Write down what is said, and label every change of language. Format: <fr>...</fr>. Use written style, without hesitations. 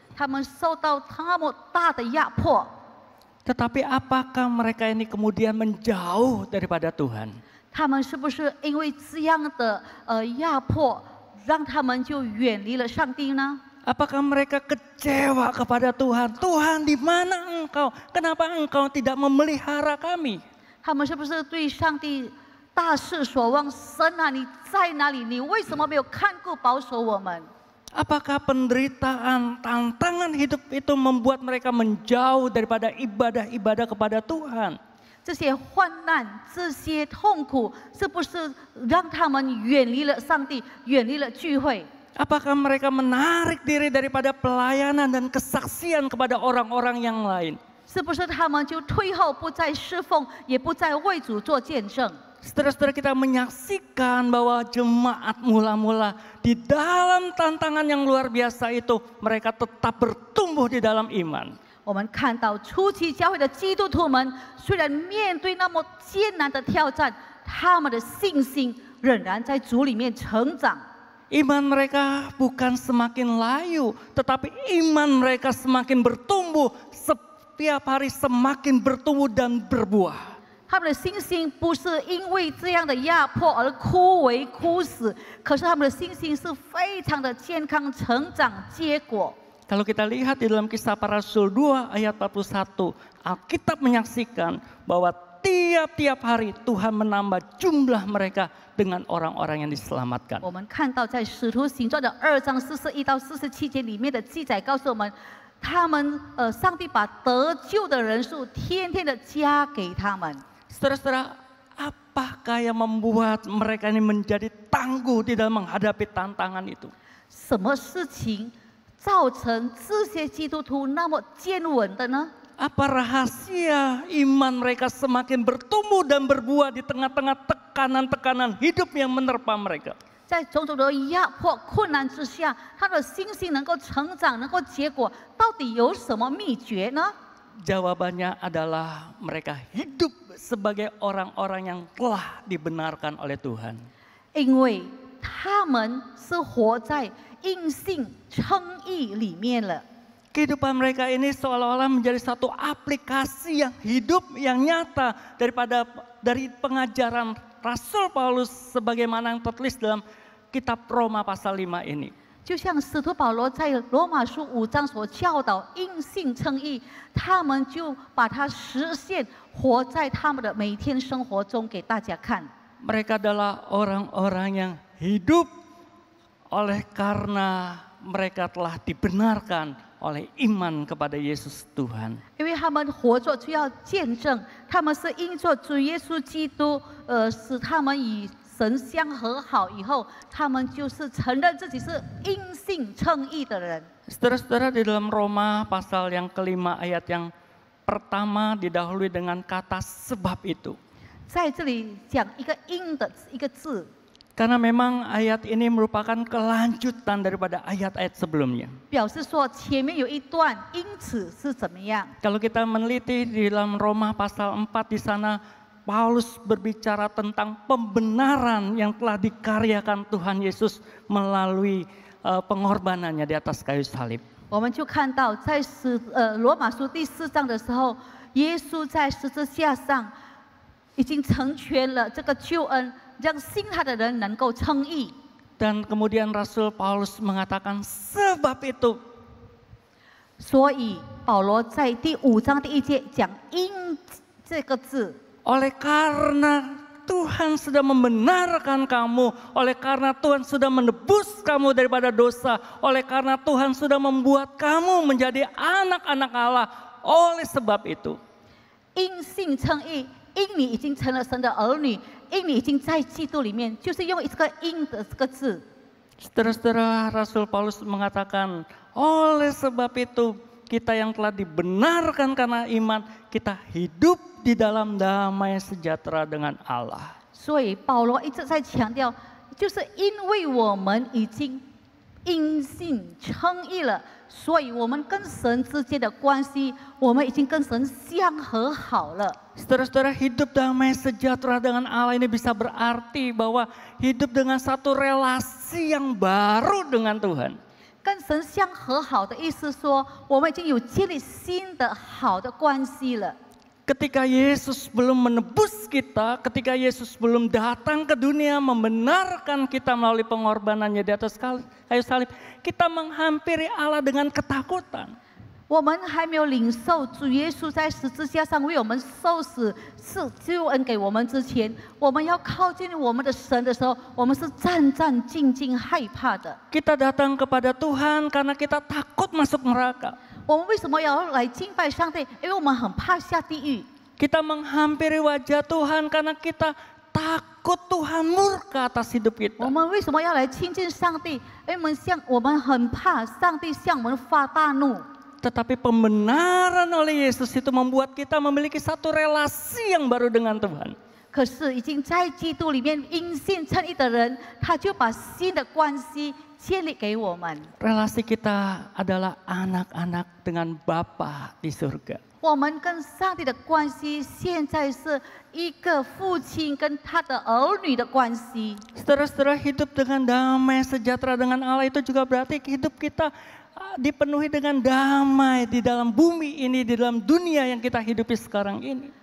<zh>他们受到那么大的压迫。</zh> <id>Tetapi apakah mereka ini kemudian menjauh daripada Tuhan?</id> <zh>他们是不是因为这样的压迫，让他们就远离了上帝呢？</zh> <id>Apakah mereka kecewa kepada Tuhan? Tuhan, di mana Engkau? Kenapa Engkau tidak memelihara kami?</id> <zh>他们是不是对上帝大失所望？神啊，你在哪里？你为什么没有看顾保守我们？</zh> <id>Apakah penderitaan, tantangan hidup itu membuat mereka menjauh daripada ibadah-ibadah kepada Tuhan?</id> <zh>这些患难、这些痛苦，是不是让他们远离了上帝，远离了聚会？</zh> <id>Apakah mereka menarik diri daripada pelayanan dan kesaksian kepada orang-orang yang lain?</id> <zh>是不是他们就退后，不再侍奉，也不再为主做见证？</zh> <id>Saudara-saudara, kita menyaksikan bahwa jemaat mula-mula di dalam tantangan yang luar biasa itu mereka tetap bertumbuh di dalam iman.</id> <zh>我们看到初期教会的基督徒们，虽然面对那么艰难的挑战，他们的信心仍然在主里面成长。</zh> <id>Iman mereka bukan semakin layu, tetapi iman mereka semakin bertumbuh, setiap hari semakin bertumbuh dan berbuah.</id> <zh>他们的信心不是因为这样的压迫而枯萎枯死，可是他们的信心是非常的健康成长结果。</zh> <id>Kalau kita lihat di dalam Kisah Para Rasul 2 ayat 41, Alkitab menyaksikan bahwa tiap-tiap hari Tuhan menambah jumlah mereka dengan orang-orang yang diselamatkan.</id> <zh>我们看到在使徒行传的2章41到47节里面的记载告诉我们，他们上帝把得救的人数天天的加给他们。</zh> <id>Saudara-saudara, apakah yang membuat mereka ini menjadi tangguh di dalam menghadapi tantangan itu?</id> <zh>什么事情造成这些基督徒那么坚稳的呢？</zh> <id>Apa rahasia iman mereka semakin bertumbuh dan berbuah di tengah-tengah tekanan-tekanan hidup yang menerpa mereka?</id> <zh>在种种的压迫、困难之下，他的信心能够成长，能够结果，到底有什么秘诀呢？</zh> <id>Jawabannya adalah mereka hidup sebagai orang-orang yang telah dibenarkan oleh Tuhan.</id> <zh>因为他们是活在因信称义里面了。</zh> <id>Kehidupan mereka ini seolah-olah menjadi satu aplikasi yang hidup, yang nyata dari pengajaran Rasul Paulus sebagaimana yang tertulis dalam kitab Roma pasal 5 ini.</id> <zh>就像使徒保罗在罗马书5章所教导因信称义，他们就把它实现，活在他们的每天生活中给大家看。</zh> <id>Mereka adalah orang-orang yang hidup oleh karena mereka telah dibenarkan oleh iman kepada Yesus Tuhan.</id> <zh>因为他们活着就要见证，他们是因着主耶稣基督，使他们与神相和好以后，他们就是承认自己是因信称义的人。</zh> <id>Saudara-saudara, di dalam Roma pasal yang kelima ayat yang pertama didahului dengan kata sebab itu.</id> <zh>在这里讲一个因的一个字，</zh> <id>Karena memang ayat ini merupakan kelanjutan daripada ayat-ayat sebelumnya.</id> <zh>表示说前面有一段，因此是怎么样？</zh> <id>Kalau kita meneliti di dalam Roma pasal 4 di sana, Paulus berbicara tentang pembenaran yang telah dikaryakan Tuhan Yesus melalui pengorbanannya di atas kayu salib.</id> <zh>我们就看到在罗马书第4章的时候，耶稣在十字架上已经成全了这个救恩，让信他的人能够称义。</zh> <id>Dan kemudian Rasul Paulus mengatakan sebab itu.</id> <zh>所以保罗在第5章第1节讲因这个字，</zh> <id>Oleh karena Tuhan sudah membenarkan kamu, oleh karena Tuhan sudah menebus kamu daripada dosa, oleh karena Tuhan sudah membuat kamu menjadi anak-anak Allah, oleh sebab itu.</id> <zh>因信称义，因你已经成了神的儿女，因你已经在基督里面，就是用这个因的这个字。</zh> <id>Saudara-saudara, Rasul Paulus mengatakan, oleh sebab itu kita yang telah dibenarkan karena iman, kita hidup di dalam damai sejahtera dengan Allah.</id> <zh>所以保罗一直在强调，就是因为我们已经因信称义了，所以我们跟神之间的关系，我们已经跟神相和好了。</zh> <id>Saudara-saudara, hidup damai sejahtera dengan Allah ini bisa berarti bahwa hidup dengan satu relasi yang baru dengan Tuhan.</id> <zh>跟神相和好的意思说，我们已经有建立新的好的关系了。</zh> <id>Ketika Yesus belum menebus kita, ketika Yesus belum datang ke dunia membenarkan kita melalui pengorbanannya di atas kayu salib, kita menghampiri Allah dengan ketakutan.</id> <zh>我们还没有领受主耶稣在十字架上为我们受死，是救恩给我们之前，我们要靠近我们的神的时候，我们是战战兢兢、害怕的。</zh> <id>Kita datang kepada Tuhan karena kita takut masuk neraka.</id> <zh>我们为什么要来敬拜上帝？因为我们很怕下地狱。</zh> <id>Kita menghampiri wajah Tuhan karena kita takut Tuhan murka atas hidup</id> <zh>我</zh> <id>kita.</id> <zh>们为什么要来亲近上帝？因为我们很怕上帝向我们发大怒。</zh> <id>Tetapi pembenaran oleh Yesus itu membuat kita memiliki satu relasi yang baru dengan Tuhan.</id> <zh>可是已经在基督里面因信称义的人，他就把新的关系建立给我们。</zh> <id>Relasi kita adalah anak-anak dengan Bapa di surga.</id> <zh>我们跟上帝的关系，现在是一个父亲跟他的儿女的关系。</zh> <id>Saudara-saudara, hidup dengan damai sejahtera dengan Allah itu juga berarti hidup kita dipenuhi dengan damai di dalam bumi ini, di dalam dunia yang kita hidupi sekarang ini.</id>